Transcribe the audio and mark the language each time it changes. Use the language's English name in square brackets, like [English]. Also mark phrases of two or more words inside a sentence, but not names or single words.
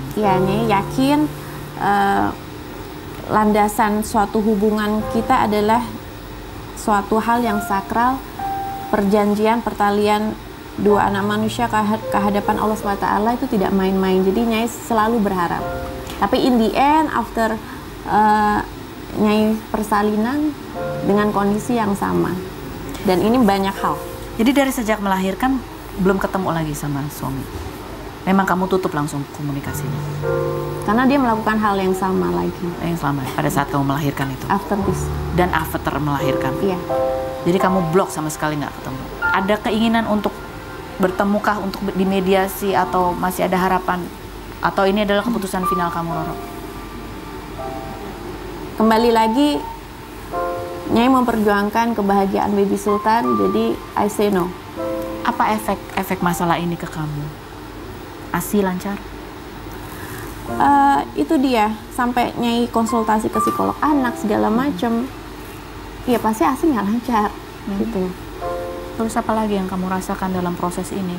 [Indonesian] Ya, Nyai yakin landasan suatu hubungan kita adalah suatu hal yang sakral, perjanjian, pertalian dua anak manusia ke hadapan Allah SWT itu tidak main-main. Jadi Nyai selalu berharap. Tapi [English] in the end, after [Indonesian] Nyai persalinan dengan kondisi yang sama. Dan ini banyak hal. Jadi dari sejak melahirkan belum ketemu lagi sama suami. Memang kamu tutup langsung komunikasinya. Karena dia melakukan hal yang sama lagi. Yang selama pada saat kamu melahirkan itu. [English] After this. [Indonesian] Dan after melahirkan. Iya. Jadi kamu blok sama sekali nggak ketemu. Ada keinginan untuk bertemukah, untuk dimediasi, atau masih ada harapan? Atau ini adalah keputusan final kamu, Roro? Kembali lagi, Nyai memperjuangkan kebahagiaan Baby Sultan, jadi [English] I say no. [Indonesian] Apa efek masalah ini ke kamu? ASI lancar? Itu dia, sampai Nyai konsultasi ke psikolog anak segala macem, ya pasti ASI nggak lancar, gitu. Terus apa lagi yang kamu rasakan dalam proses ini?